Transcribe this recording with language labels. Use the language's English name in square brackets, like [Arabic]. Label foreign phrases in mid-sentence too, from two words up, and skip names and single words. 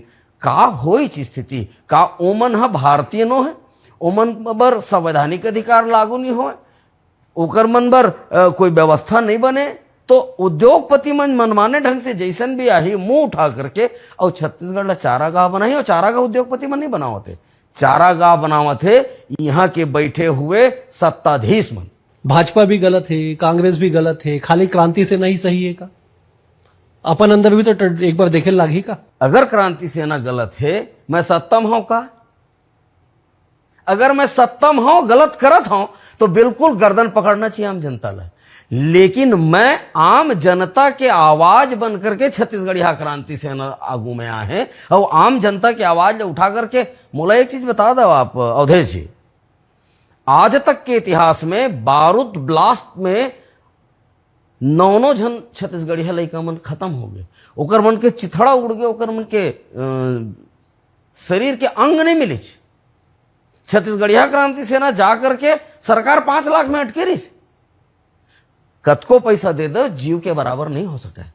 [Chhattisgarhi] का होई स्थिति, का ओमन हा भारतीय नो है, ओमन बर संवैधानिक अधिकार लागू नहीं हो, ओकर मन बर कोई व्यवस्था नहीं बने, तो उद्योगपति मन मनमाने ढंग से जैसन भी आही मुंह उठा करके और छत्तीसगढ़ ला चारागाह बनाई, और चारागाह उद्योगपति मन नहीं बनावत है, चारागाह बनावत है यहाँ के बैठे हुए सत्ताधीश मन। भाजपा भी गलत है, कांग्रेस भी गलत है, खाली क्रांति सेना ही सही है का? अपन अंदर भी तो एक बार देखे लागी का? अगर क्रांति सेना गलत है, मैं सत्ता में हूं का? अगर मैं सत्ता में हूं, गलत करत हूं, तो बिल्कुल गर्दन पकड़ना चाहिए आम जनता ला। लेकिन मैं आम जनता के आवाज बन करके छत्तीसगढ़ क्रांति सेना आगू में आए हैं, और आम जनता की आवाज उठा करके मोला एक चीज बता दो आप अवधेश जी, आज तक के इतिहास में बारूद ब्लास्ट में 9 जन छत्तीसगढ़िया लड़का मन खत्म हो गए, ओकर मन के चिथड़ा उड़ गए, ओकर मन के शरीर के अंग नहीं मिले। छत्तीसगढ़िया क्रांति सेना जा करके सरकार 5 लाख में अटके रही, कतको पैसा दे दो जीव के बराबर नहीं हो सका।